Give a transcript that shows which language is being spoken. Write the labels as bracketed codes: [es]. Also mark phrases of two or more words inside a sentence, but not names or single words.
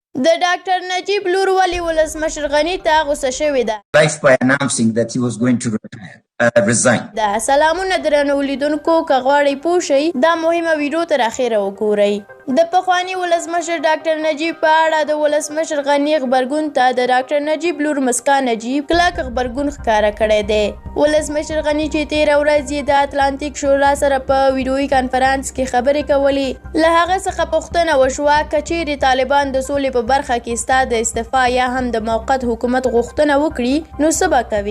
[ps] د ډاکټر نجیب لور ولې ولسمشر غني ته غوسه شوې ده؟ [en] By announcing that he was going to resign. [ps] د سلامونه درنو لیدونکو که غواړئ پوه شئ دا مهمه ویډیو تر اخره وګورئ. د پخواني ولسمشر ډاکټر نجیب په اړه د ولسمشر غني غبرګون ته د ډاکټر نجیب لور مسکا نجیب کلک غبرګون ښکاره کړی دی. ولسمشر غني چې 13 ورځ یې د اتلانتیک شورا سره په ویډیويي کانفرنس کې خبرې کولې، له هغه څخه پوښتنه وشوه که چیرې طالبان د سولې په برخه کې ستا د استعفا یا هم د موقت حکومت غوښتنه وکړي نو څه به کوي؟